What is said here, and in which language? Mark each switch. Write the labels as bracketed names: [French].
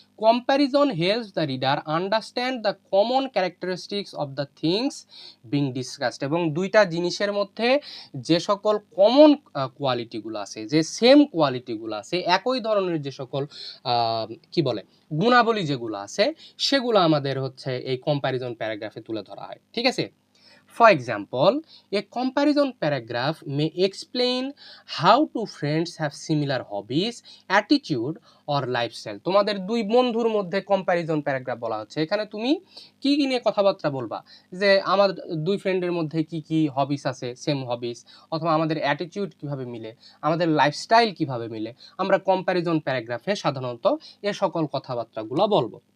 [English] Comparison helps the reader understand the common characteristics of the things being discussed. [Bangla] এবং দুইটা জিনিসের মধ্যে যে সকল কমন কোয়ালিটিগুলো আছে, যে সেম কোয়ালিটিগুলো আছে, একই ধরনের যে সকল কি বলে গুণাবলী যেগুলো আছে, সেগুলো আমাদের হচ্ছে এই কম্প্যারিজন প্যারাগ্রাফে তুলে ধরা হয়, ঠিক আছে? [English] For example, a comparison paragraph may explain how two friends have similar hobbies, attitude or lifestyle. [Bangla] তোমাদের দুই বন্ধুর মধ্যে কম্প্যারিজন প্যারাগ্রাফ বলা হচ্ছে, এখানে তুমি কি কি নিয়ে কথাবার্তা বলবা, যে আমার দুই ফ্রেন্ডের মধ্যে কি কি হবিস আছে, সেম হবিস, অথবা আমাদের অ্যাটিটিউড কিভাবে মিলে, আমাদের লাইফস্টাইল কিভাবে মিলে, আমরা কম্প্যারিজন প্যারাগ্রাফে সাধারণত এ সকল কথাবার্তাগুলো বলবো।